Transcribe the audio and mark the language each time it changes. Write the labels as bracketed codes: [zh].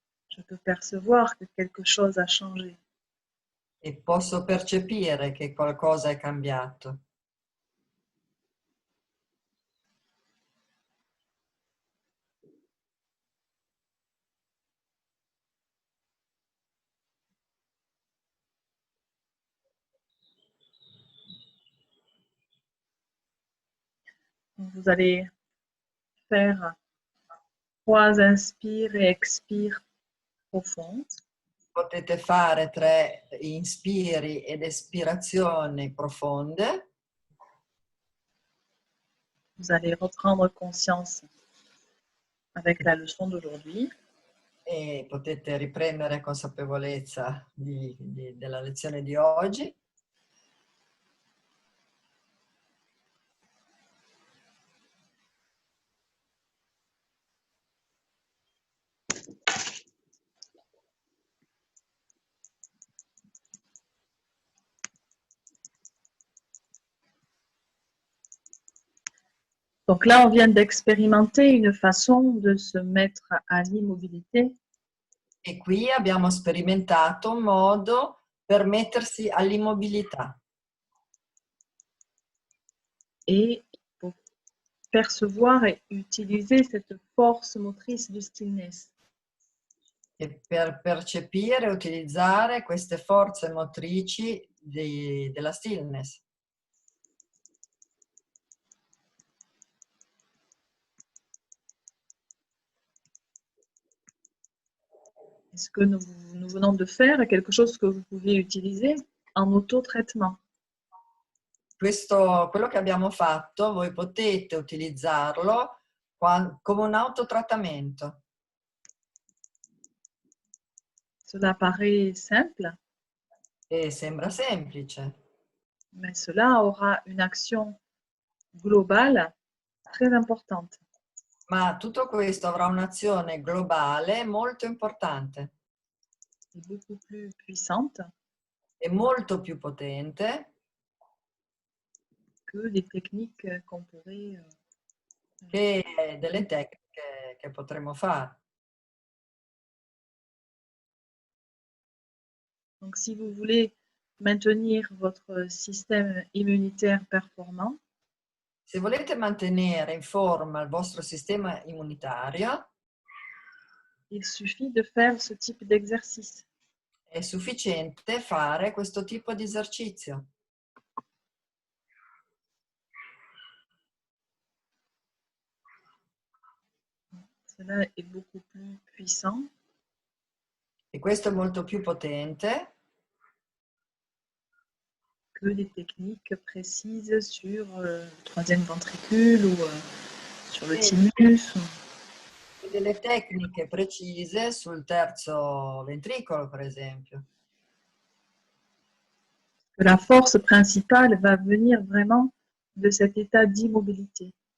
[fr] Je peux percevoir que quelque chose a changé. [it] E posso percepire che qualcosa è cambiato. [fr] Vous allez faire 3 inspires et expires profonds. [it] Potete fare 3 inspiri ed espirazioni profonde. [fr] Vous allez reprendre conscience avec la leçon d'aujourd'hui. [it] E potete riprendere consapevolezza della lezione di oggi. [fr] Donc là, on vient d'expérimenter une façon de se mettre à l'immobilité [it] E qui abbiamo sperimentato un modo per mettersi all'immobilità [fr] et pour percevoir et utiliser cette force motrice du stillness. [it] e per percepire e utilizzare queste forze motrici della stillness. [fr] Et ce que nous venons de faire est quelque chose que vous pouvez utiliser en auto-traitement. [it] Quello che abbiamo fatto, voi potete utilizzarlo come un autotrattamento. [fr] Cela paraît simple, [it] E sembra semplice, [fr] mais cela aura une action globale très importante. [it] ma tutto questo avrà un'azione globale molto importante [fr] Et beaucoup plus puissante [it] e molto più potente [fr] que les techniques qu'on pourrait [it] che delle tecniche che potremo fare. [fr] Donc, si vous voulez maintenir votre système immunitaire performant, [it] Se volete mantenere in forma il vostro sistema immunitario, [fr] il suffit de faire ce type d'exercice. [it] è sufficiente fare questo tipo di esercizio. [fr] Cela est beaucoup plus puissant [it] e questo è molto più potente [fr] que des techniques précises sur le troisième ventricule ou sur le thymus. [it] e delle tecniche precise sul terzo ventricolo, per esempio. [fr] La force principale va venir vraiment de cet état d'immobilité.